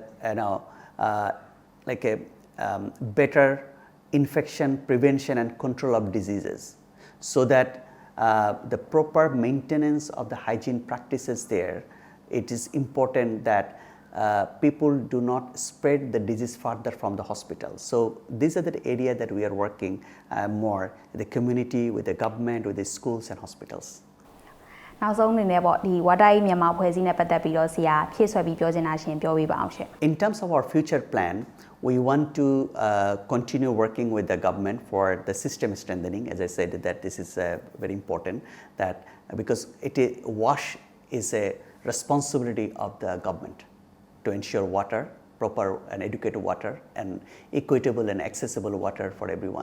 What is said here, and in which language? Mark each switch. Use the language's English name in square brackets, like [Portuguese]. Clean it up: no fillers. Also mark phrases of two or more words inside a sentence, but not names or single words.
[English] better infection prevention and control of diseases, so that the proper maintenance of the hygiene practices there, it is important that people do not spread the disease further from the hospital. So these are the area that we are working more, the community, with the government, with the schools and hospitals. [Burmese] နောက်ဆုံးအနေနဲ့ပေါ့ဒီ WaterAid မြန်မာအဖွဲ့အစည်းနဲ့ပတ်သက်ပြီးတော့ဆရာဖြည့်ဆွဲပြီးပြောချင်တာရှင်ပြောပြပါအောင်ရှင် [English] In terms of our future plan, we want to continue working with the government for the system strengthening. As I said, that this is very important, that because wash is a responsibility of the government to ensure water, proper and adequate water and equitable and accessible water for everyone.